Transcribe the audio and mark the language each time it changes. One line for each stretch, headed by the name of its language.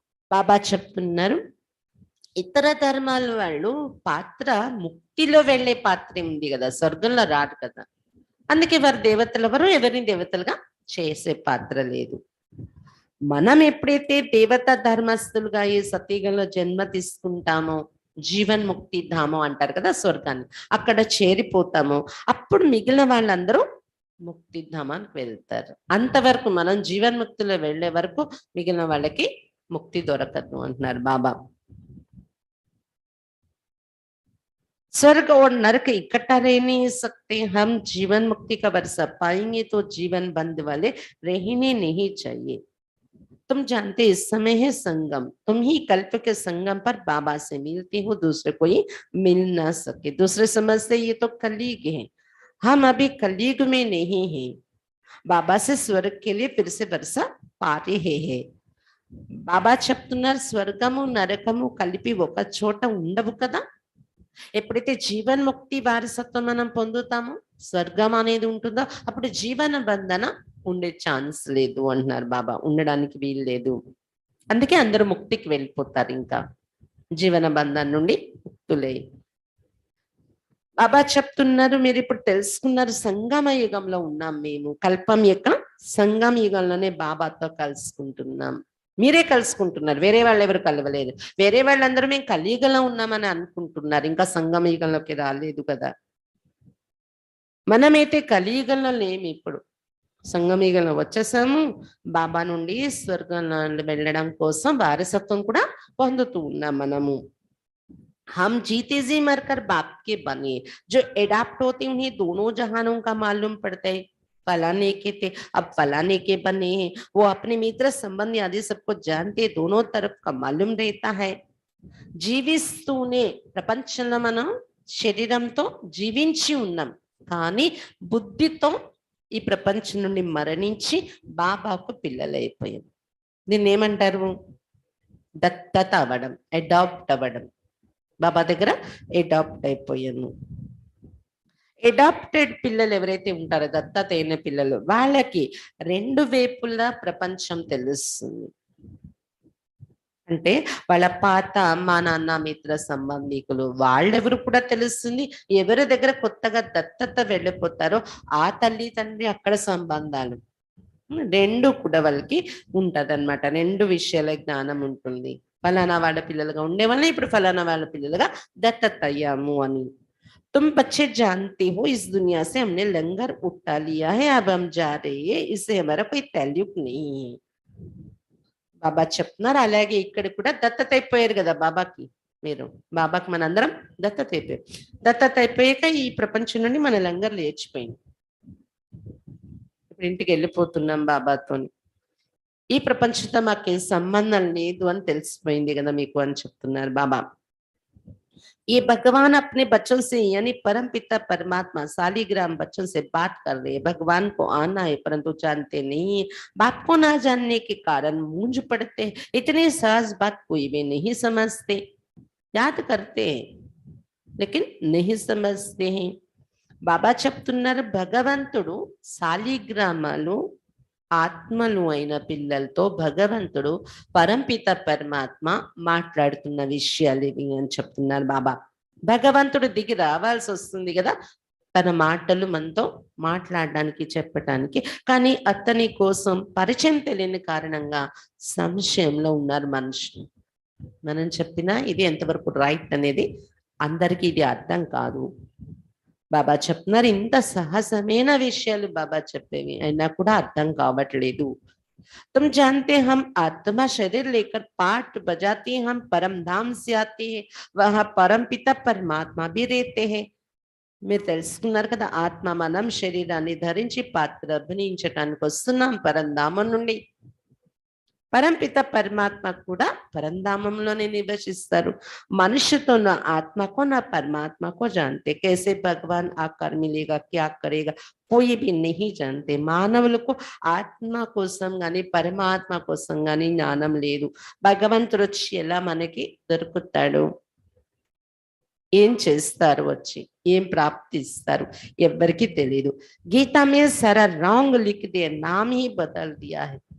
Telugu: बाबा చెప్తున్నారు ఇతర ధర్మాల వాళ్ళు పాత్ర ముక్తిలో వెళ్ళే పాత్ర ఉంది కదా, స్వర్గంలో రాడు కదా. అందుకే వారు దేవతలు ఎవరు ఎవరిని దేవతలుగా చేసే పాత్ర లేదు. మనం ఎప్పుడైతే దేవత ధర్మస్తులుగా ఈ సతీగంలో జన్మ తీసుకుంటామో జీవన్ ముక్తి ధామం అంటారు కదా స్వర్గాన్ని, అక్కడ చేరిపోతాము. అప్పుడు మిగిలిన వాళ్ళందరూ ముక్తి ధామానికి వెళ్తారు. అంతవరకు మనం జీవన్ ముక్తిలో వెళ్లే వరకు మిగిలిన వాళ్ళకి ముక్తి దొరకదు అంటున్నారు బాబా.
Hindi: स्वर्ग और नरक इकट्ठा रह नहीं सकते. हम जीवन मुक्ति का वर्षा पाएंगे तो जीवन बंद वाले रहने नहीं चाहिए. तुम जानते इस समय है संगम. तुम ही कल्प के संगम पर बाबा से मिलते हो, दूसरे कोई मिल ना सके. दूसरे समझते ये तो कलयुग है. हम अभी कलयुग में नहीं है. बाबा से स्वर्ग के लिए फिर से वर्षा पा रहे हैं.
Telugu: బాబా చెప్తున్నారు స్వర్గము నరకము కలిపి ఒక చోట ఉండవు కదా. ఎప్పుడైతే జీవన్ముక్తి వారసత్వం మనం పొందుతామో స్వర్గం అనేది ఉంటుందో అప్పుడు జీవన బంధన ఉండే ఛాన్స్ లేదు అంటున్నారు బాబా. ఉండడానికి వీలు లేదు. అందుకే అందరూ ముక్తికి వెళ్ళిపోతారు, ఇంకా జీవన బంధం నుండి ముక్తులే. బాబా చెప్తున్నారు మీరు ఇప్పుడు తెలుసుకున్నారు సంగమ యుగంలో ఉన్నాం మేము. కల్పం యొక్క సంగమ యుగంలోనే బాబాతో కలుసుకుంటున్నాం. మీరే కలుసుకుంటున్నారు, వేరే వాళ్ళు ఎవరు కలవలేదు. వేరే వాళ్ళందరూ మేము కలియుగంలో ఉన్నామని అనుకుంటున్నారు, ఇంకా సంగమ యుగంలోకి రాలేదు కదా. మనమైతే కలియుగంలో లేము, ఇప్పుడు సంగమ యుగంలో వచ్చేసాము. బాబా నుండి స్వర్గంలో వెళ్ళడం కోసం వారసత్వం కూడా పొందుతూ ఉన్నాం మనము.
Hindi: हम जीते जी मरकर बाप के बने. जो एडाप्ट होते उन्हें दोनों जहानों का मालूम पड़ता है. फलाने के थे अब फलाने के बने हैं. वो अपने मित्र संबंधी आदि सबको जानते, दोनों तरफ का मालूम रहता है.
Telugu: జీవిస్తూనే ప్రపంచంలో మనం శరీరంతో జీవించి ఉన్నాం, కానీ బుద్ధితో ఈ ప్రపంచం నుండి మరణించి బాబాకు పిల్లలైపోయాం. దీన్ని ఏమంటారు? దత్తత అవ్వడం, అడాప్ట్ అవ్వడం. బాబా దగ్గర అడాప్ట్ అయిపోయాను. అడాప్టెడ్ పిల్లలు ఎవరైతే ఉంటారో దత్తత అయిన పిల్లలు, వాళ్ళకి రెండు వైపులా ప్రపంచం తెలుస్తుంది. అంటే వాళ్ళ పాత అమ్మా నాన్న మిత్ర సంబంధికులు వాళ్ళెవరు కూడా తెలుస్తుంది. ఎవరి దగ్గర కొత్తగా దత్తత వెళ్ళిపోతారో ఆ తల్లి తండ్రి అక్కడ సంబంధాలు రెండు కూడా వాళ్ళకి ఉంటది అనమాట. రెండు విషయాల జ్ఞానం ఉంటుంది. ఫలానా వాళ్ళ పిల్లలుగా ఉండే వాళ్ళని ఇప్పుడు ఫలానా వాళ్ళ పిల్లలుగా దత్తత అయ్యాము అని.
Hindi: तुम बच्चे जानते हो इस दुनिया से हमने लंगर उठा लिया है, अब हम जा रहे हैं, इससे हमारा कोई ताल्लुक नहीं है.
Telugu: బాబా చెప్తున్నారు అలాగే ఇక్కడ కూడా దత్తత అయిపోయారు కదా బాబాకి. మీరు బాబాకి మనందరం దత్తత అయిపోయారు. దత్తత అయిపోయాక ఈ ప్రపంచం నుండి మన లంగర్ లేచిపోయింది. ఇప్పుడు ఇంటికి వెళ్ళిపోతున్నాం బాబాతోని. ఈ ప్రపంచంతో మాకేం సంబంధం లేదు అని తెలిసిపోయింది కదా మీకు అని చెప్తున్నారు బాబా.
Hindi: ये भगवान अपने बच्चों से यानी परम पिता परमात्मा शालिग्राम बच्चों से बात कर रहे हैं. भगवान को आना है परंतु जानते नहीं. बाप को ना जानने के कारण मूंझ पड़ते हैं. इतने सहज बात कोई भी नहीं समझते. याद करते हैं लेकिन नहीं समझते हैं.
Telugu: బాబా చెప్తున్నారు భగవంతుడు శాలిగ్రామాలు ఆత్మలు అయిన పిల్లలతో భగవంతుడు పరంపిత పరమాత్మ మాట్లాడుతున్న విషయాలు ఇవి అని చెప్తున్నారు బాబా. భగవంతుడు దిగి రావాల్సి వస్తుంది కదా, తన మాటలు మనతో మాట్లాడడానికి చెప్పటానికి. కానీ అతని కోసం పరిచయం తెలియని కారణంగా సంశయంలో ఉన్నారు మనుషులు. మనం చెప్పినా ఇది ఎంతవరకు రైట్ అనేది అందరికీ ఇది అర్థం కాదు. బాబా చెప్తున్నారు, ఇంత సహజమైన విషయాలు బాబా చెప్పేవి అయినా కూడా అర్థం కావట్లేదు.
Hindi: तुम जानते हम आत्मा शरीर लेकर पाठ बजाते हैं, हम परम धाम से आते हैं, वहां परम पिता परमात्मा भी रहते हैं.
Telugu: మీరు తెలుసుకున్నారు కదా, ఆత్మ మనం శరీరాన్ని ధరించి పాత్ర అభినయించటానికి వస్తున్నాం పరంధామం నుండి. పరంపిత పరమాత్మ కూడా పరంధామంలోనే నివసిస్తారు.
Hindi: మనుష్యతో నా ఆత్మకో నా పరమాత్మకో जानते, कैसे भगवान आकर मिलेगा क्या करेगा कोई भी नहीं जानते.
Telugu: మానవులకు ఆత్మ కోసం గాని పరమాత్మ కోసం గాని జ్ఞానం లేదు. భగవంతుడు వచ్చి ఎలా మనకి దొరుకుతాడు, ఏం చేస్తారు, వచ్చి ఏం ప్రాప్తిస్తారు ఎవ్వరికి తెలియదు.
Hindi: గీతా మే సారా wrong లిఖ్ they NAM he బదల్ Diya high.